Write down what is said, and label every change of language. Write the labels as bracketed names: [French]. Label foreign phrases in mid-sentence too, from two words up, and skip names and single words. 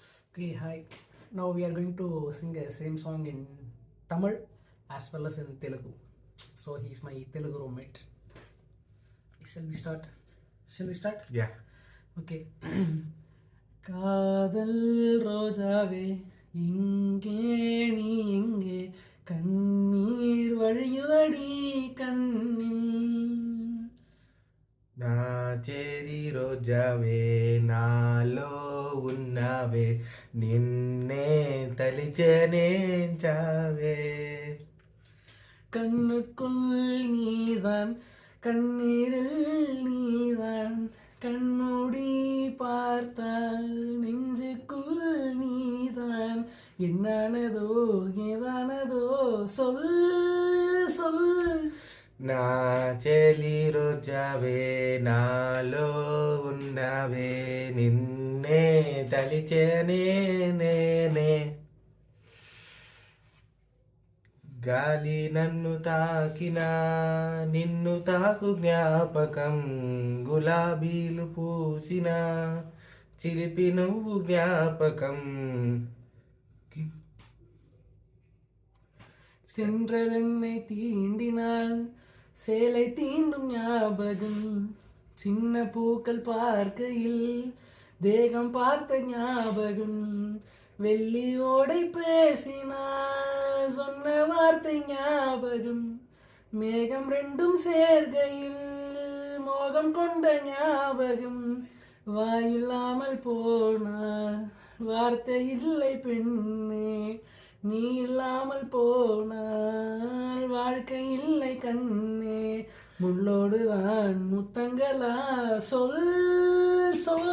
[English] Okay, hi. Now we are going to sing a same song in Tamil as well as in Telugu. So he's my Telugu roommate. Shall we start? Shall we start? Yeah. Okay. [Tamil] காதல் ரோஜாவே இங்கே நீ எங்கே கண்ணீர் வழியுதடி கண்ணில் [Telugu] నా చేరి రోజావే నాలో ఉన్నావే నిన్నే తలిచనే చావే [Tamil] கண்ணுக்குள் நீதான் கண்ணீரில் நீதான் கண்மூடி பார்த்தால் நெஞ்சுக்குள் நீதான் என்னானதோ ஏதானதோ சொல் சொல் [Telugu] నా చెలి రోజావే నాలో ఉన్నావే నిన్నే తలిచనే నేనే గాలి నన్ను తాకినా నిన్ను తాకు జ్ఞాపకం గులాబీలు పూసిన చిలిపి నువ్వు జ్ఞాపకం [Tamil] சென்றதென்னை தீண்டினால் சேலை தீண்டும் ஞாபகம் சின்ன பூக்கள் பார்க்கையில் தேகம் பார்த்த ஞாபகம் வெள்ளி ஓடை பேசினால் சொன்ன வார்த்தை ஞாபகம் மேகம் ரெண்டும் சேர்கையில் மோகம் கொண்ட ஞாபகம் வாயில்லாமல் போனால் வார்த்தை இல்லை பெண்ணே நீ இல்லாமல் போனால் வாழ்க்கை இல்லை கண்ணே முள்ளோடுதான் முத்தங்களா சொல் சொல்